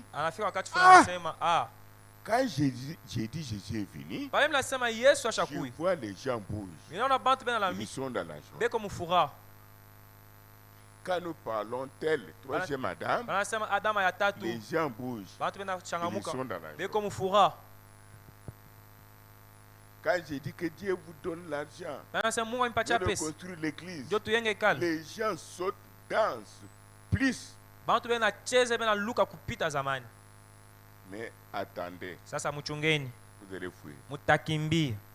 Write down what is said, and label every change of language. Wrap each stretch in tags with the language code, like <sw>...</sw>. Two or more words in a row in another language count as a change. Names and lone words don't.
<sw>anafika wakati fulani anasema,</sw> <fr>quand j'ai dit Jésus est venu,</fr> <sw>pale mnasema Yesu</sw> <fr>je</fr> <sw>ashakui.</sw> <fr>vois les gens bougent.</fr> <sw>Ninaona bantu bena la</sw> <fr>Ils</fr> <sw>mimi</sw> <fr>sont dans la joie.</fr> <sw>beko mufuraha.</sw> <fr>Quand nous parlons telle troisième Madame,</fr> <sw>Wanasema Adama ya tatu,</sw> <fr>les gens bougent.</fr> <sw>bantu bena</sw> <fr>Ils</fr> <sw>changamuka</sw> <fr>sont dans la joie.</fr> <sw>beko mufuraha.</sw> <fr>Quand j'ai dit que Dieu vous donne l'argent de construire l'église, les gens sautent, dansent, plus. Mais attendez, vous allez fuir.</fr>